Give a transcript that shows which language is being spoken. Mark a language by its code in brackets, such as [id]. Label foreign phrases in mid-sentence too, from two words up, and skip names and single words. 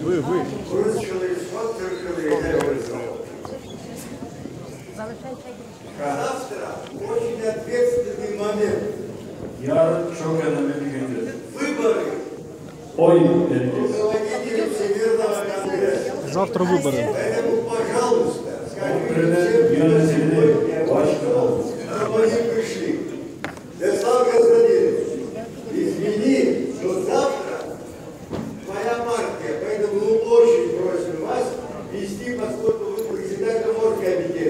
[ru] Вы. Завтра очень ответственный момент. [tr] Yarın çok önemli bir gündür. [ru] Выборы. [tr] Oy vereceğiz. [ru] Руководителей Всемирного конгресса. Завтра выборы. Поэтому, пожалуйста, [tr] Okrenin yönetimini başkanı. [ru] чтобы они пришли. Вячеслав Константинович, извини, но завтра моя партия, поэтому мы очень просим вас вести, поскольку вы председатель Морской